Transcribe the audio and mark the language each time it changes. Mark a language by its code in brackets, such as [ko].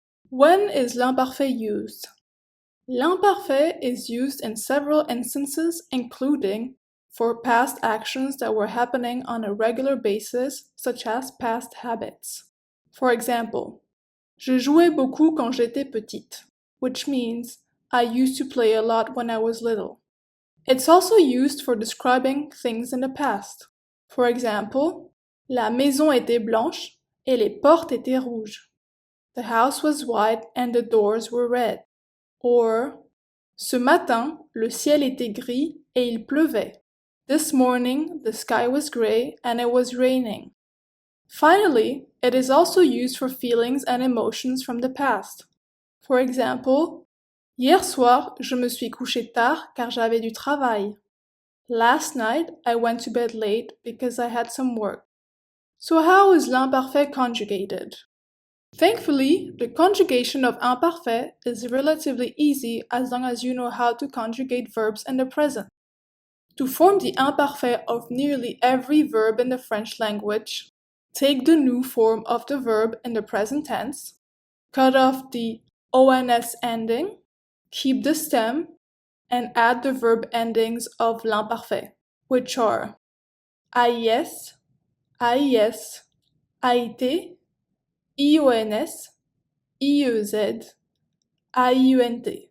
[en] When is l'imparfait used? L'imparfait is used in several instances, including for past actions that were happening on a regular basis, such as past habits. For example, [fr] je jouais beaucoup quand j'étais petite, [en] which means I used to play a lot when I was little. It's also used for describing things in the past. [fr] For example, la maison était blanche et les portes étaient rouges. [en] The house was white and the doors were red. [fr] Or, ce matin, le ciel était gris et il pleuvait. [en] This morning, the sky was gray and it was raining. Finally, it is also used for feelings and emotions from the past. [fr] For example, hier soir, je me suis couché tard car j'avais du travail. [en] Last night, I went to bed late because I had some work. So how is l'imparfait conjugated? Thankfully, the conjugation of imparfait is relatively easy as long as you know how to conjugate verbs in the present. To form the imparfait of nearly every verb in the French language, take the new form of the verb in the present tense, cut off the ons ending, keep the stem, and add the verb endings of l'imparfait, which are AIS, AIS, AIT, IONS, IEZ, AIUNT.